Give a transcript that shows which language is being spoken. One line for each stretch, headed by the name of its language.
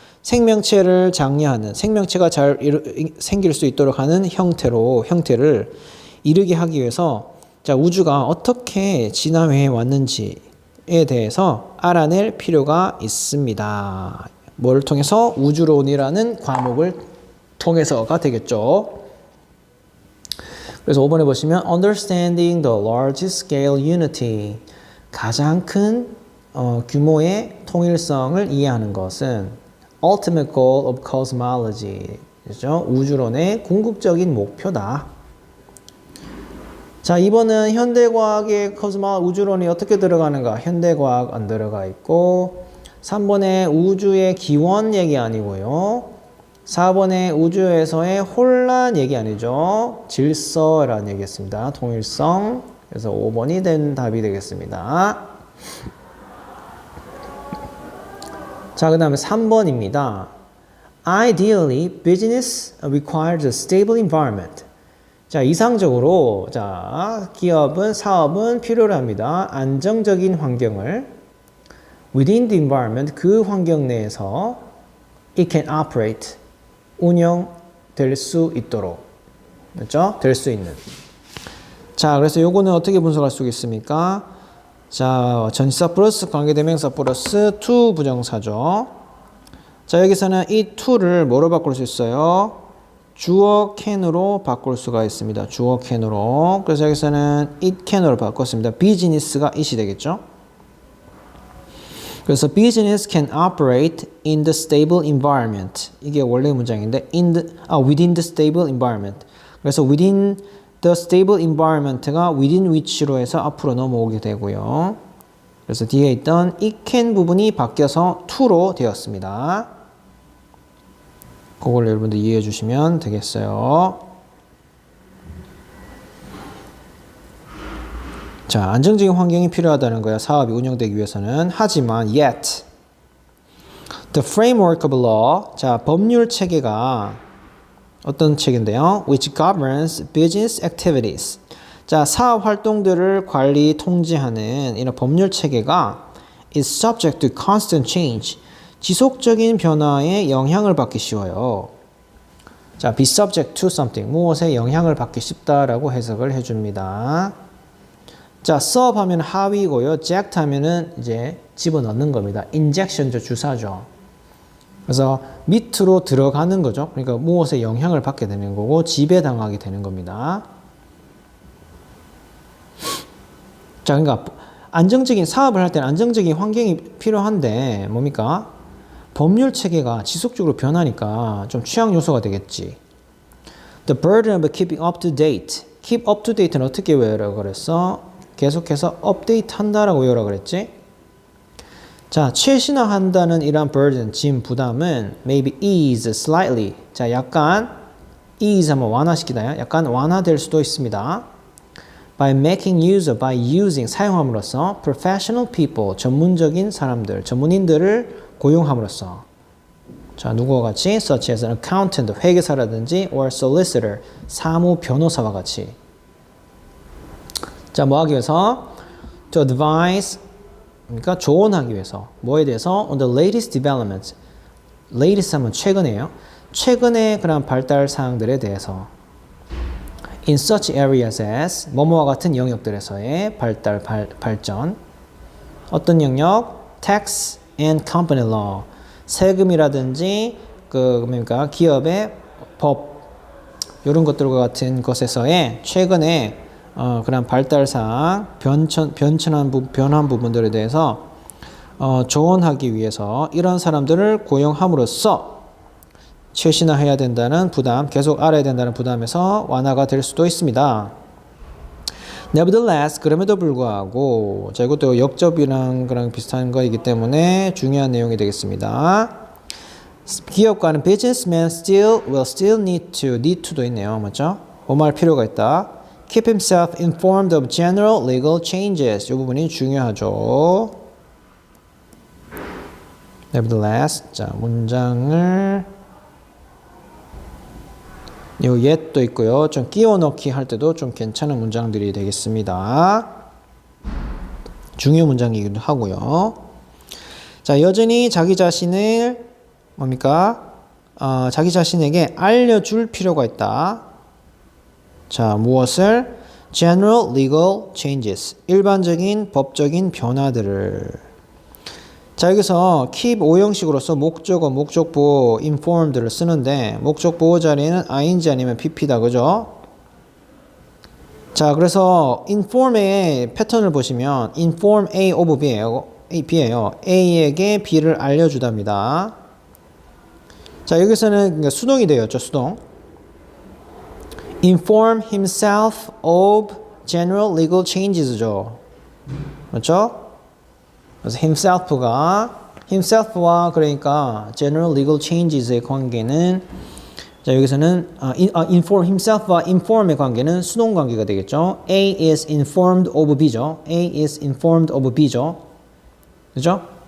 Korean: 생명체를 장려하는, 생명체가 잘 생길 수 있도록 하는 형태를 이루게 하기 위해서 자, 우주가 어떻게 진화해 왔는지에 대해서 알아낼 필요가 있습니다. 뭐를 통해서? 우주론이라는 과목을 통해서가 되겠죠. 그래서 5번에 보시면
English: Understanding the large scale unity.
Korean: 가장 큰 규모의 통일성을 이해하는 것은
English: ultimate goal of cosmology.
Korean: 그렇죠? 우주론의 궁극적인 목표다. 자, 2번은 현대과학의 우주론이 어떻게 들어가는가? 현대과학 안 들어가 있고 3번에 우주의 기원 얘기 아니고요. 4번에 우주에서의 혼란 얘기 아니죠. 질서라는 얘기였습니다. 통일성. 그래서 5번이 된 답이 되겠습니다. 자, 그 다음에 3번입니다.
English: Ideally, business requires a stable environment.
Korean: 자, 이상적으로 자, 사업은 필요로 합니다. 안정적인 환경을
English: within the environment,
Korean: 그 환경 내에서
English: it can operate,
Korean: 운영될 수 있도록. 그렇죠? 될 수 있는. 자, 그래서 요거는 어떻게 분석할 수 있습니까? 자, 전치사 플러스 관계대명사 플러스 to 부정사죠. 자, 여기서는 이 to를 뭐로 바꿀 수 있어요? 주어 can으로 바꿀 수가 있습니다. 주어 can으로. 그래서 여기서는 it can으로 바꿨습니다. business가 it이 되겠죠?
English: 그래서 business can operate in the stable environment.
Korean: 이게 원래 문장인데
English: within the stable environment.
Korean: 그래서
English: within the stable environment
Korean: 가 within which로 해서 앞으로 넘어오게 되고요. 그래서 뒤에 있던 it can 부분이 바뀌어서 to로 되었습니다. 그걸 여러분들 이해해 주시면 되겠어요. 자, 안정적인 환경이 필요하다는 거야. 사업이 운영되기 위해서는. 하지만
English: yet the framework of law.
Korean: 자, 법률 체계가 어떤 체계인데요?
English: which governs business activities.
Korean: 자, 사업 활동들을 관리 통제하는 이런 법률 체계가
English: is subject to constant change.
Korean: 지속적인 변화에 영향을 받기 쉬워요.
English: 자, be subject to something.
Korean: 무엇에 영향을 받기 쉽다라고 해석을 해줍니다. 자, sub 하면 하위고요. jact 하면은 이제 집어넣는 겁니다. injection죠, 주사죠. 그래서 밑으로 들어가는 거죠. 그러니까 무엇에 영향을 받게 되는 거고 지배당하게 되는 겁니다. 자, 그러니까 안정적인 사업을 할 때는 안정적인 환경이 필요한데 뭡니까? 법률 체계가 지속적으로 변하니까 좀 취약 요소가 되겠지.
English: The burden of keeping up to date. Keep up to date
Korean: 는 어떻게 외우라고 그랬어? 계속해서 업데이트 한다라고 외우라고 그랬지? 자, 최신화한다는 이러한 burden, 짐, 부담은
English: maybe ease slightly.
Korean: 자, 약간 ease 한번 완화시키다. 약간 완화될 수도 있습니다.
English: By making use of, by using,
Korean: 사용함으로써
English: professional people,
Korean: 전문적인 사람들, 전문인들을 고용함으로써. 자, 누구와 같이?
English: such as an accountant,
Korean: 회계사라든지
English: or solicitor,
Korean: 사무 변호사와 같이. 자, 뭐 하기 위해서?
English: To advise,
Korean: 그러니까 조언하기 위해서. 뭐에 대해서?
English: On the latest developments.
Korean: latest 하면 최근에요. 최근의 그런 발달 사항들에 대해서.
English: In such areas as,
Korean: 뭐뭐와 같은 영역들에서의 발전. 어떤 영역?
English: Tax and company law.
Korean: 세금이라든지 그러니까 기업의 법 이런 것들과 같은 것에서의 최근에 그런 발달사항 변한 부분들에 대해서 조언하기 위해서 이런 사람들을 고용함으로써 최신화해야 된다는 부담, 계속 알아야 된다는 부담에서 완화가 될 수도 있습니다. Nevertheless, 그럼에도 불구하고, 자, 이것도 역접이랑 그랑 비슷한 거이기 때문에 중요한 내용이 되겠습니다. 기업가는
English: businessman will still need to
Korean: 도 있네요. 맞죠? 뭐할 필요가 있다.
English: Keep himself informed of general legal changes.
Korean: 이 부분이 중요하죠. Nevertheless, 자, 문장을 요 yet도 있고요. 좀 끼워 넣기 할 때도 좀 괜찮은 문장들이 되겠습니다. 중요 문장이기도 하고요. 자, 여전히 자기 자신을 뭡니까? 자기 자신에게 알려줄 필요가 있다. 자, 무엇을?
English: General legal changes.
Korean: 일반적인 법적인 변화들을. 자, 여기서 keep 5형식으로서 목적어, 목적보호, informed를 쓰는데 목적보호 자리에는 ing 아니면 pp다. 그죠? 자, 그래서 inform의 패턴을 보시면 inform A of B예요. A에게 B를 알려주답니다. 자, 여기서는 수동이 되었죠. 수동.
English: inform himself of general legal changes죠.
Korean: 맞죠? 그래서 himself와 그러니까 general legal changes의 관계는 자, 여기서는 inform himself와 inform의 관계는 수동 관계가 되겠죠.
English: A is informed of B죠. A is informed of B죠. 그죠?